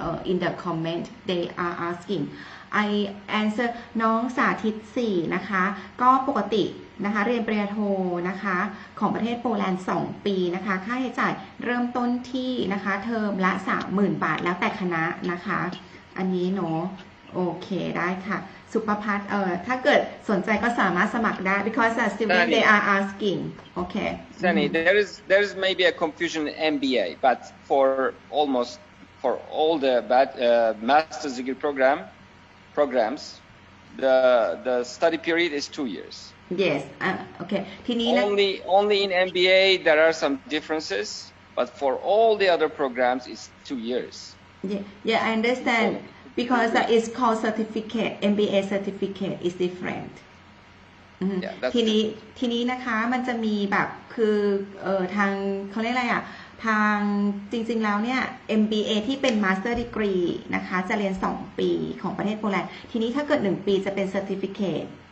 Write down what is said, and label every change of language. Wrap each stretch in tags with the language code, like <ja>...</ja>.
<en>in the comment they are asking I answer</en> <th>น้องสาธิต4นะคะก็ปกตินะคะเรียนปริญญาโทนะคะของประเทศโปแลนด์2 ปีนะคะค่าใช้จ่ายเริ่มต้นที่นะคะเทอมละ 30,000 บาทแล้วแต่คณะนะคะอันนี้เนาะโอเคได้ค่ะสุภพัฒน์ถ้าเกิดสนใจก็สามารถสมัครได้</th> <en>because student they are asking okay Sunny, there is maybe a confusion in MBA, but for all the master's degree programs, the study period is 2 years. yes okay</en> <th>ทีนี้นะ</th> <en>Only in MBA there are some differences, but for all the other programs it's 2 years. yeah I understand because it's called certificate MBA certificate is different</en> <th>ทีนี้นะคะมันจะมีแบบคือทางเขาเรียกอะไรอ่ะทางจริงๆแล้วเนี่ย MBA ที่เป็น Master Degree นะคะจะเรียน2 ปีของประเทศโปแลนด์ทีนี้ถ้าเกิด1 ปีจะเป็น Certificate</th>